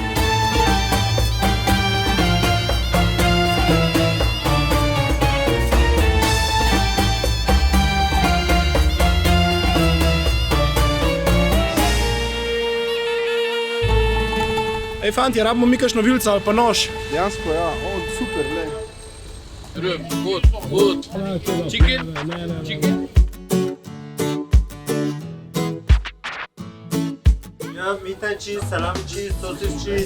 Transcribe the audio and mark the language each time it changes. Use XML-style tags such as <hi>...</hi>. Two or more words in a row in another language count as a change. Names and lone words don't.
<sl>Ej, fanti, rabimo mi kakšno vilico ali pa nož. Dejansko, ja, super, glej.</sl> <en>Good. Chicken? Chicken? Ja, meat and cheese, salami cheese, sausage cheese.</en>